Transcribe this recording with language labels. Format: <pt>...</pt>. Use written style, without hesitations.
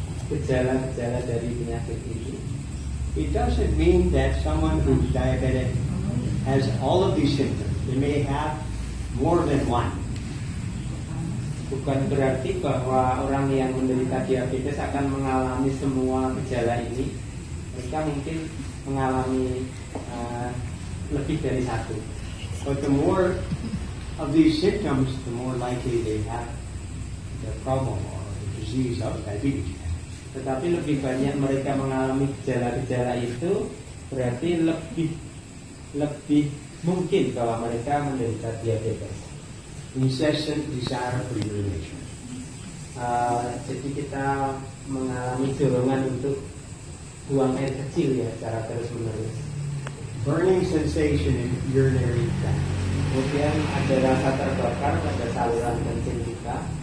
<id>Gejala-gejala dari penyakit ini.</id> <en>It doesn't mean that someone who's diabetic has all of these symptoms. They may have more than one.</en> <id>Bukan berarti bahwa orang yang menderita diabetes akan mengalami semua gejala ini. Mereka mungkin mengalami lebih dari satu.</id> <en>But the more of these symptoms, the more likely they have the problem or the disease of diabetes.</en> <id>Tetapi lebih banyak mereka mengalami gejala-gejala itu, berarti lebih mungkin bahwa mereka menderita diabetes.</id> <en>Incessant desire for urination.</en> <id>Jadi kita mengalami dorongan untuk buang air kecil ya, secara terus menerus.</id> <en>Burning sensation in urinary tract.</en> <id>Kemudian ada rasa terbakar pada saluran kencing kita.</id>